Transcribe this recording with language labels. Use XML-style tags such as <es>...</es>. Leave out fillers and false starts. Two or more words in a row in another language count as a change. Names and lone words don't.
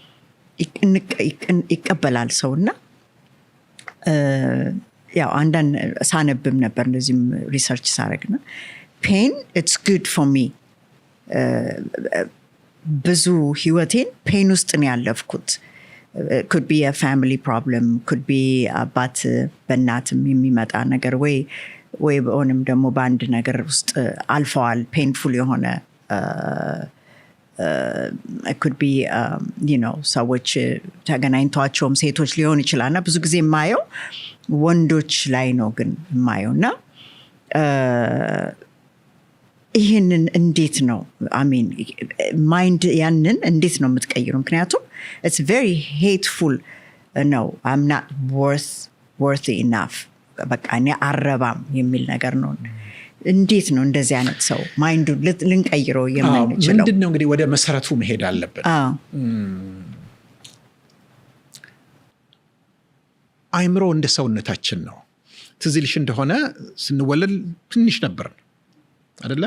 <am>ይቀበላል ሰውና ያው አንዳንድ ሳነብም ነበር እንደዚህም ሪሰርች ሳረግና</am> <en>pain it's good for me</en> <am>ብዙ ህይወቴን ፔን ውስጥ ነው ያለፍኩት።</am> <en>could be a family problem, could be</en> <am>አባት በእናትም የሚመጣ ነገር ወይ በሆንም ደግሞ በአንድ ነገር ውስጥ አልፈዋል ፔንፉል የሆነ</am> <en>could be</en> <am>ሰዎች ተገናኝቷቸውም ሴቶች ሊሆን ይችላልና ብዙ ጊዜ የማየው ወንዶች ላይ ነው ግን የማየው እና ይህንን እንዴት ነው ማይንድ ያንን እንዴት ነው የምትቀይሩ? ምክንያቱም</am> <en>it's very hateful</en> <am>ነው</am> <en>I'm not worthy enough</en> <am>በቃ እኔ አረባም የሚል ነገር ነው። እንዴት ነው እንደዚህ አይነት ሰው ማይንዱ ልንቀይረው የምንችለው? ምንድነው እንግዲህ ወደ መሰረቱ መሄድ አለብን። አይምሮ እንደ ሰውነታችን ነው። ትዝ ይልሽ እንደሆነ ስንወለድ ትንሽ ነበር አይደለ?</am>